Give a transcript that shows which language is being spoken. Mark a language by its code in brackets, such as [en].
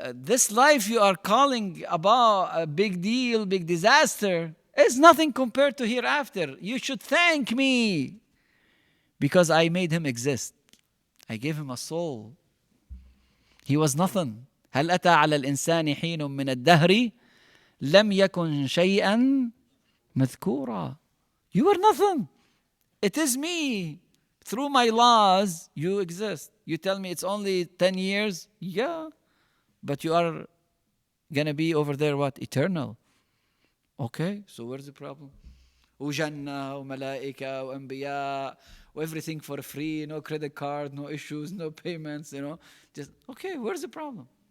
[en] This life you are calling about a big deal, big disaster, is nothing compared to hereafter. You should thank me because I made him exist. I gave him a soul. He was nothing. [ar] هل أتى على الإنسان حين من الدهر لم يكن شيئا مذكورا. [en] You were nothing. It is me. Through my laws, you exist. You tell me it's only 10 years? Yeah. But you are going to be over there, what? Eternal. Okay, so where's the problem? [ar] وجنة وملائكة وأنبياء [en] everything for free, no credit card, no issues, no payments, Just, okay, where's the problem?